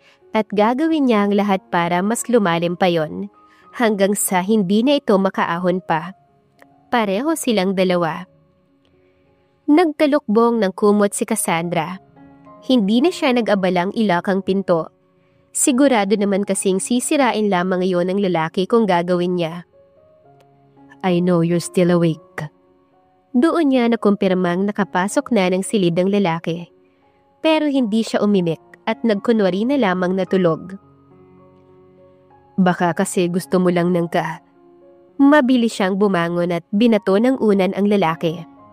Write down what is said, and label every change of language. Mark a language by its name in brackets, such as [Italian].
[Filipino] At gagawin niya ang lahat para mas lumalim pa yon, hanggang sa hindi na ito makaahon pa. Pareho silang dalawa. Nagtalukbong ng kumot si Cassandra. Hindi na siya nag-abalang ilak ang pinto. Sigurado naman kasing sisirain lamang iyon ng lalaki kung gagawin niya. [English] I know you're still awake. [Filipino] Doon niya nakumpirmang nakapasok na ng silid ang lalaki. Pero hindi siya umimik at nagkunwari na lamang natulog. Baka kasi gusto mo lang ng ka. Mabilis siyang bumangon at binato ng unan ang lalaki.